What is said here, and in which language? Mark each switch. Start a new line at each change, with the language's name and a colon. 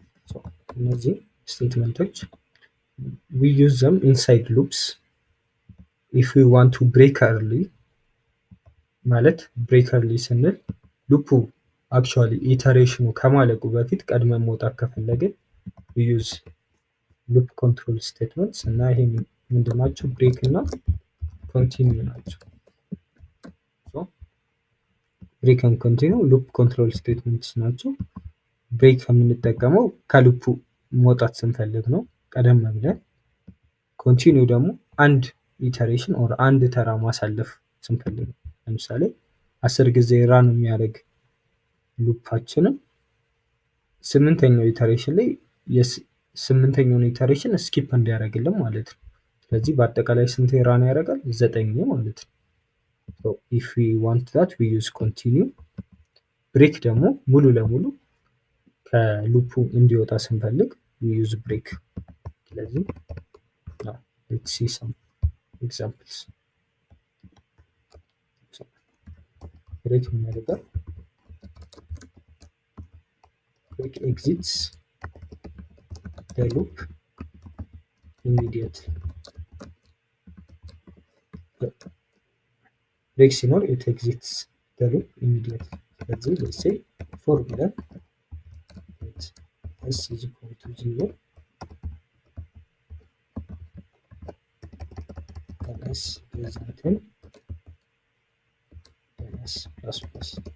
Amharic: so እነዚህ ስቴትመንቶች
English: we use them inside loops if we want to break early
Amharic: ማለት break early ስንል ሉፑ አክቹዋሊ ኢተሬሽኑ ከማለቁ በፊት ቀድመን መውጣት ከፈለግን
English: we use loop control statements
Amharic: እና ይሄ ምንድን ናቸው? break እና continue ናቸው።
English: so break and continue loop control statements
Amharic: ናቸው። break የምንጠቀመው ከሉፑ መውጣት ስንፈልግ ነው ቀደም ብለን። continue ደግሞ አንድ ኢተሬሽን ኦር አንድ ተራ ማሳለፍ ስንፈልግ ነው። ለምሳሌ 10 ጊዜ ራን የሚያደርግ ሉፓችንን 8ኛው ኢተሬሽን ላይ የ8ኛውን ኢተሬሽን ስኪፕ እንዲያደርግልን ማለት ነው። ስለዚህ በአጠቃላይ ስንት ራን ያደርጋል? 9 ማለት ነው።
English: so if we want that we use continue።
Amharic: break ደግሞ ሙሉ ለሙሉ ከሉፑ እንዲወጣ ስንፈልግ
English: we use break።
Amharic: ስለዚህ
English: let's see some examples.
Amharic: so break ምን ያደርጋል?
English: break exits the loop immediately. break ሲኖር it exits the loop immediately። ስለዚህ let's say for ብለን s is equal to 0 then s less than 10 then s plus plus.